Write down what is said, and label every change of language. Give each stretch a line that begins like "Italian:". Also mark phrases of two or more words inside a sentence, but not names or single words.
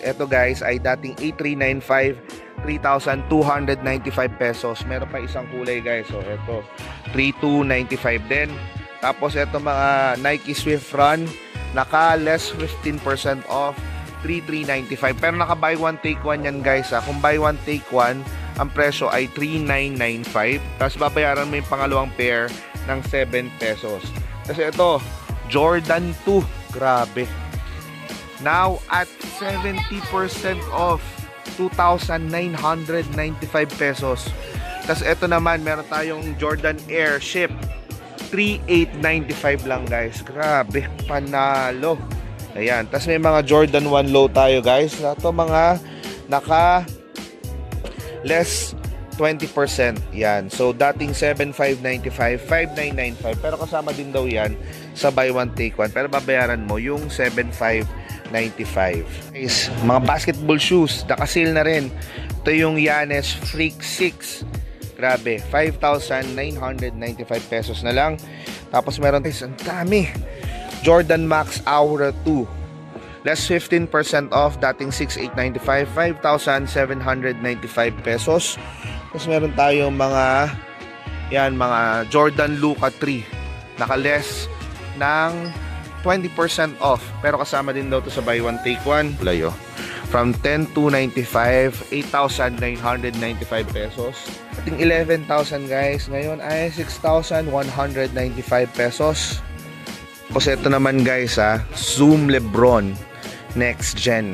Filipino: Ito guys ay dating 8,395, 3,295 pesos. Meron pa isang kulay guys, so ito 3,295 din. Tapos ito mga Nike Swift Run, naka less 15% off, 3,395. Pero naka
English: buy one take one
Filipino: yan guys ha. Kung
English: buy one take one,
Filipino: ang presyo ay 3,995. Tapos babayaran mo yung pangalawang pair ng 7 pesos. Kasi ito, Jordan 2. Grabe.
English: Now at 70% off, 2,995 pesos.
Filipino: Tapos ito naman, meron tayong Jordan Air Ship. 3,895 lang guys. Grabe, panalo. Ayan. Tapos may mga Jordan 1 low tayo guys. Ito mga naka less 20%. Yan. So, dating 7,595, 5,995. Pero kasama din daw yan sa
English: buy one, take one.
Filipino: Pero babayaran mo yung 7,595. Guys, mga
English: basketball shoes,
Filipino: naka-sale na rin. Ito yung Giannis Freak 6. Grabe, 5,995 pesos na lang. Tapos meron guys, ang dami. Jordan Max Aura 2.
English: Less 15% off,
Filipino: dating 6,895, 5,795 pesos. Tapos meron tayong mga Jordan Luka 3. Naka-less ng
English: 20% off.
Filipino: Pero kasama din daw to sa
English: buy one take one.
Filipino: Layo. From 10,295, 8,995 pesos. Dating 11,000 guys. Ngayon ay 6,195 pesos. Tapos ito naman guys Zoom Lebron Next Gen.